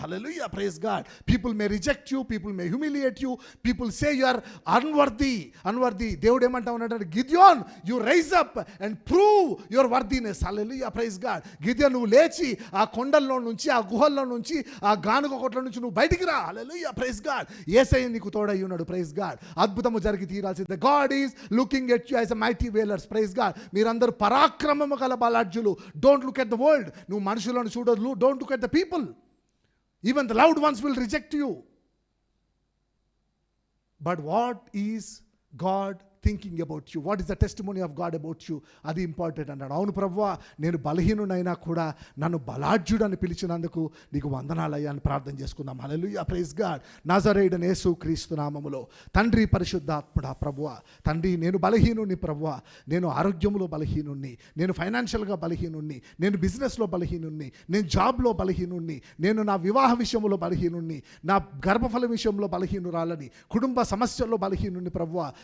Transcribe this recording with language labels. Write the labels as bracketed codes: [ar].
[en] Hallelujah, praise God. People may reject you, people may humiliate you, people say you are unworthy. [te] దేవుడు ఏమంటా ఉన్నాడు? [en] Gideon, you rise up and prove your worthiness. Hallelujah, praise God. [te] గిద్యోన్, నువ్వు లేచి ఆ కొండల్లో నుంచి, ఆ గుహల్లో నుంచి, ఆ గానుగ కొట్ల నుంచి నువ్వు బయటికి రా. హల్లెలూయా, ప్రైజ్ గాడ్. యేసయ్య నీకు తోడై ఉన్నాడు. Praise God. అద్భుతము జరిగి తీరాల్సిందే. [en] God is looking at you as a mighty wailers. Praise God. [te] మీరందరూ పరాక్రమము గల బలాఢ్యులు. [en] Don't look at the world. [te] నువ్వు మనుషులను చూడొద్దు. [en] Don't look at the people. Even the loud ones will reject you. But what is God thinking about you? What is the testimony of God about you? [te] అది important అన్నాడు. అవును ప్రభువా, నేను బలహీనునైనా కూడా నన్ను బలాఢ్యుడు అని పిలిచినందుకు నీకు వందనాలయ్యా అని ప్రార్థన చేసుకుందాం. హల్లెలూయా, ప్రైజ్ గాడ్. నజరేయుడైన యేసు క్రీస్తు నామములో తండ్రి, పరిశుద్ధాత్ముడా ప్రభువా, తండ్రి నేను బలహీనుని ప్రభువా, నేను ఆరోగ్యంలో బలహీనుణ్ణి, నేను ఫైనాన్షియల్గా బలహీనుణ్ణి, నేను బిజినెస్లో బలహీనుణ్ణి, నేను జాబ్లో బలహీనుణ్ణి, నేను నా వివాహ విషయంలో బలహీనుణ్ణి, నా గర్భఫల విషయంలో బలహీనురాలని, కుటుంబ సమస్యల్లో బలహీనుణ్ణి ప్రభువా.